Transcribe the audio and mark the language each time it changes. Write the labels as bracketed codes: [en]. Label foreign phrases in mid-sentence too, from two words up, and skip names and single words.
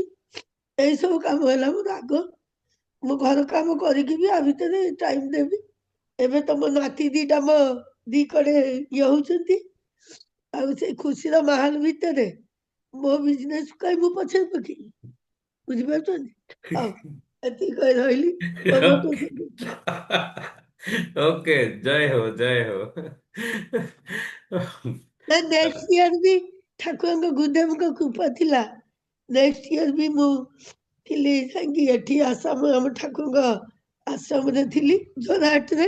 [or] ଏଇସବୁ କାମ ହେଲା ମୋର ଆଗ। ମୁଁ ଘର କାମ କରିକି ବି ଆ ଭିତରେ ଟାଇମ ଦେବି। ଏବେ ତମ ନାତି ଦିଟା ମୋ ଦି କଡେ ଇଏ ହଉଛନ୍ତି। ଆଉ ସେଇ ଖୁସିର ମାହୋଲ ଭିତରେ ମୋ ବିଜନେସ କାଇଁ ମୁଁ ପଛରେ ପକେଇବି। ବୁଝିପାରୁଛନ୍ତି? ହଉ, ଏତିକି କହି ରହିଲି। [en] over to you। [or] ଓକେ, ଜୟ ho, ଜୟ ho। ନା [en] next year [or] ବି ଠାକୁରଙ୍କ ଗୁରୁଦେବଙ୍କ କୃପା ଥିଲା। [en] next year [or] ବି ମୁଁ ଥିଲି ଯାଇକି ଏଠି ଆସାମ ଆମ ଠାକୁରଙ୍କ ଆଶ୍ରମରେ ଥିଲି ଯୋରହାଟରେ।